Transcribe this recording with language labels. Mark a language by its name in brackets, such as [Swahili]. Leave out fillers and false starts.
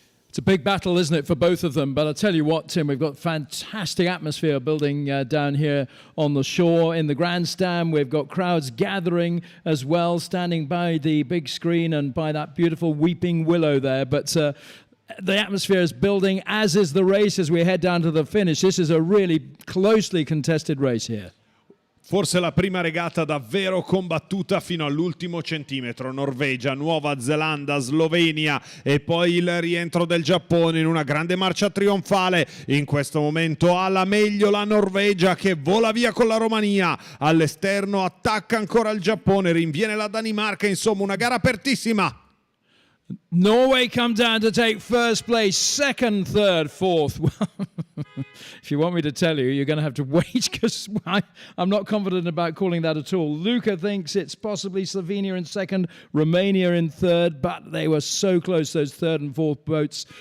[English] It's a big battle, isn't it, for both of them? But I'll tell you what, Tim, we've got fantastic atmosphere building down here on the shore in the grandstand. We've got crowds gathering as well, standing by the big screen and by that beautiful weeping willow there. But the atmosphere is building, as is the race as we head down to the finish. This is a really closely contested race here. [Italian] Forse la prima regata davvero combattuta fino all'ultimo centimetro. Norvegia, Nuova Zelanda, Slovenia e poi il rientro del Giappone in una grande marcia trionfale. In questo momento ha la meglio la Norvegia, che vola via con la Romania. All'esterno attacca ancora il Giappone, rinviene la Danimarca. Insomma, una gara apertissima. [English] Norway come down to take first place, second, third, fourth. If you want me to tell you, you're going to have to wait, because I'm not confident about calling that at all. Luca thinks it's possibly Slovenia in second, Romania in third, but they were so close, those third and fourth boats.